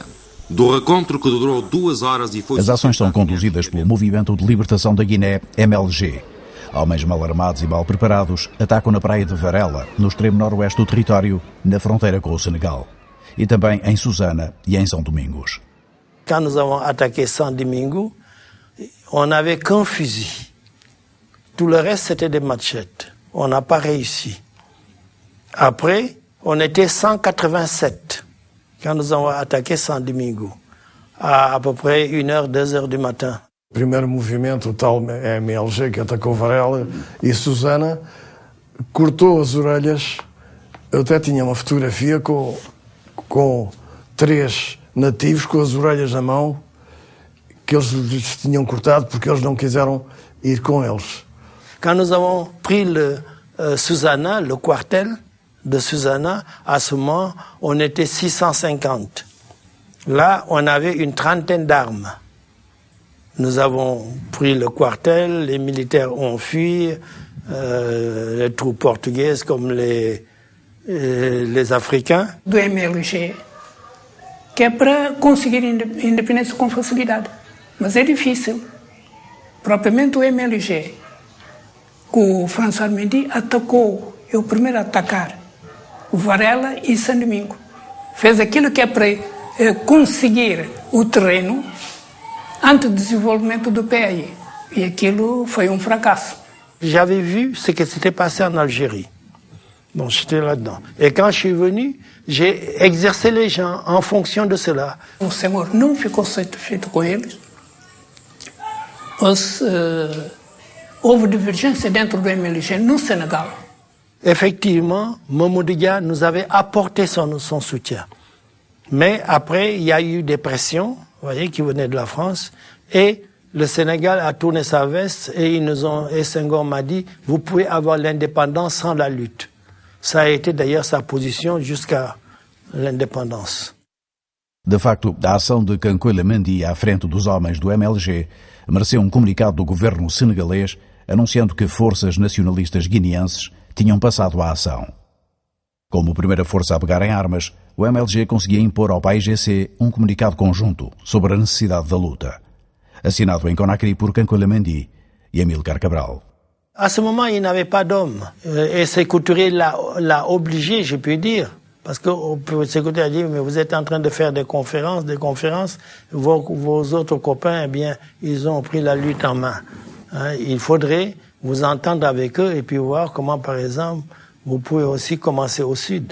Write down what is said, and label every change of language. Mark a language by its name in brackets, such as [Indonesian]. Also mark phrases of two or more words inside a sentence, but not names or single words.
[Portuguese] Do recontro que durou 2 horas e foi... As ações são conduzidas pelo Movimento de Libertação da Guiné, MLG. Homens mal armados e mal preparados atacam na praia de Varela, no extremo noroeste do território, na fronteira com o Senegal. E também em Susana e em São Domingos. [French] Quand nous avons attaqué Saint-Domingue, on n'avait qu'un fusil. Tout le reste, c'était des machettes. On n'a pas réussi. Après, on était 187 quand nous avons attaqué Saint-Domingue, à peu près 1h, 2h du matin. [Portuguese] O primeiro movimento, o tal MLG, que atacou Varela e Susana, cortou as orelhas. Eu até tinha uma fotografia com 3 nativos com as orelhas na mão, que eles lhes tinham cortado porque eles não quiseram ir com eles. [French] Quand nous avons pris Susana, le quartel de Susana, à ce moment, on était 650. Là, on avait une trentaine d'armes. Nous avons pris le quartel, les militaires ont fui, les troupes portugaises comme les Africains. [Portuguese] Do MLG, que é para conseguir independência com facilidade. Mas é difícil. Propriamente o MLG, que o François Mendy atacou, é o primeiro a atacar o Varela e São Domingo. Fez aquilo que é para conseguir o terreno antes do desenvolvimento do PAI. E aquilo foi um fracasso. [French] J'avais vu ce qui s'était passé en Algérie. Bon, j'étais là-dedans. Et quand je suis venu, j'ai exercé les gens en fonction de cela. [Portuguese] O Senhor não ficou satisfeito com eles. Houve divergência dentro do MLG no Sénégal. [French] Effectivement, Mamadou Dia nous avait apporté son soutien. Mais après, il y a eu des pressions, vous voyez, qui venaient de la France, et le Sénégal a tourné sa veste et Senghor m'a dit, vous pouvez avoir l'indépendance sans la lutte. Ça a été d'ailleurs sa position jusqu'à l'indépendance. [Portuguese] De facto, a ação de Kankoile Mendy à frente dos homens do MLG mereceu um comunicado do governo senegalês anunciando que forças nacionalistas guineenses tinham passado à ação. Como primeira força a pegar em armas, o MLG conseguia impor ao PAIGC um comunicado conjunto sobre a necessidade da luta, assinado em Conakry por Kankoile Mendy e Amílcar Cabral. [French] À ce moment, il n'avait pas d'hommes. Et Sékou Touré l'a obligé, je peux dire. Parce que Sékou Touré a dit, mais vous êtes en train de faire des conférences. Vos autres copains, eh bien, ils ont pris la lutte en main. Il faudrait vous entendre avec eux et puis voir comment, par exemple, vous pouvez aussi commencer au sud.